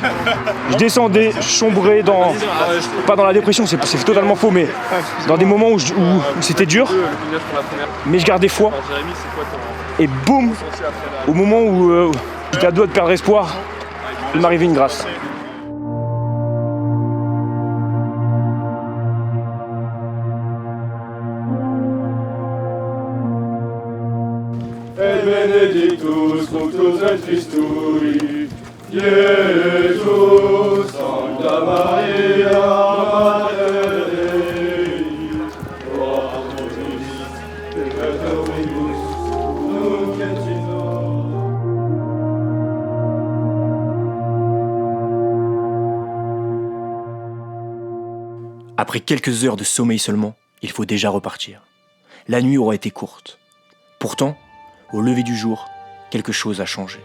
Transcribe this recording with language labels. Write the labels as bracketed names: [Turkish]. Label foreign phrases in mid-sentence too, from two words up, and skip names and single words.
[French] Je descendais, je sombrais pas dans la dépression, c'est totalement faux, mais dans des moments où c'était dur, mais je gardais foi. Et boum, au moment où j'étais à deux de perdre espoir, il m'arrivait une grâce. [Latin] Et benedictus fructus et Christui, Iesus, Sancta Maria, Mater Dei, ora pro nobis peccatoribus, nunc et in hora. [French] Après quelques heures de sommeil seulement, il faut déjà repartir. La nuit aura été courte. Pourtant, au lever du jour, quelque chose a changé.